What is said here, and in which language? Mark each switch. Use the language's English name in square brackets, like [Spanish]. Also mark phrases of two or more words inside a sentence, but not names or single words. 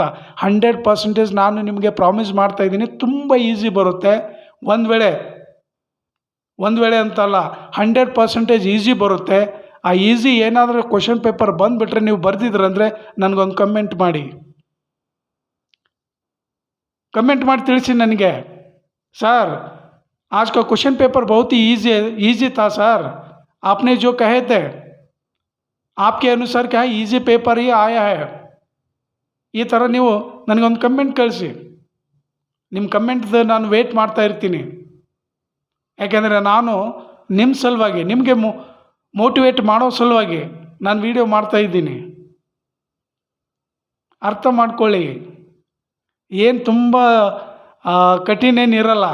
[Kannada] 100% ನಾನು ನಿಮಗೆ ಪ್ರಾಮಿಸ್ ಮಾಡ್ತಾಯಿದ್ದೀನಿ, ತುಂಬ ಈಸಿ ಬರುತ್ತೆ. ಒಂದು ವೇಳೆ ಅಂತಲ್ಲ, 100% ಈಸಿ ಬರುತ್ತೆ. ಆ ಈಸಿ ಏನಾದರೂ [English] question paper [Kannada] ಬಂದುಬಿಟ್ರೆ ನೀವು ಬರೆದಿದ್ರಂದರೆ ನನಗೊಂದು ಕಮೆಂಟ್ ಮಾಡಿ ತಿಳಿಸಿ ನನಗೆ. [Hindi] सर आज का [English] question paper [Hindi] बहुत ही ईजी था सर, आपने जो कहे थे आपके अनुसार क्या [English] easy paper [Hindi] ही आया है. [Kannada] ಈ ಥರ ನೀವು ನನಗೊಂದು ಕಮೆಂಟ್ ಕಳಿಸಿ. ನಿಮ್ಮ ಕಮೆಂಟ್ ನಾನು ವೇಟ್ ಮಾಡ್ತಾ ಇರ್ತೀನಿ. ಯಾಕೆಂದರೆ ನಾನು ನಿಮ್ಮ ಸಲುವಾಗಿ, ನಿಮಗೆ ಮೋಟಿವೇಟ್ ಮಾಡೋ ಸಲುವಾಗಿ ನಾನು ವಿಡಿಯೋ ಮಾಡ್ತಾ ಇದ್ದೀನಿ. ಅರ್ಥ ಮಾಡ್ಕೊಳ್ಳಿ, ಏನು ತುಂಬ ಕಠಿಣೇನಿರಲ್ಲ.